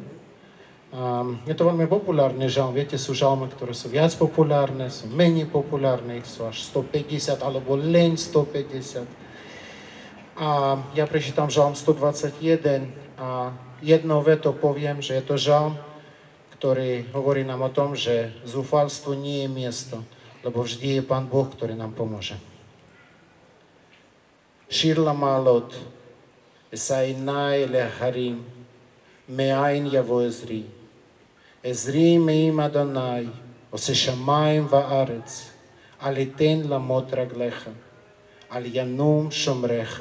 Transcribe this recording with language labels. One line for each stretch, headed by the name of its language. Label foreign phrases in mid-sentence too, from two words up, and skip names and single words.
Slovak: Je to veľmi populárny žalm. Viete, sú žalmy, ktoré sú viac populárne, sú menej populárne, sú až 150 alebo len 150. A ja prečítam žalm 121 a jednou vetou poviem, že je to žalm, ktorý hovorí nám o tom, že zúfalstvu nie je miesto, lebo vždy je Pán Boh, ktorý nám pomôže.
Hebrew: שיר למעלות, אשא עיניי אל ההרים, מאין יבוא עזרי. עזרי מעם אדוני, עושה שמיים וארץ, אל יתן למוט רגליך, אל ינום שומרך.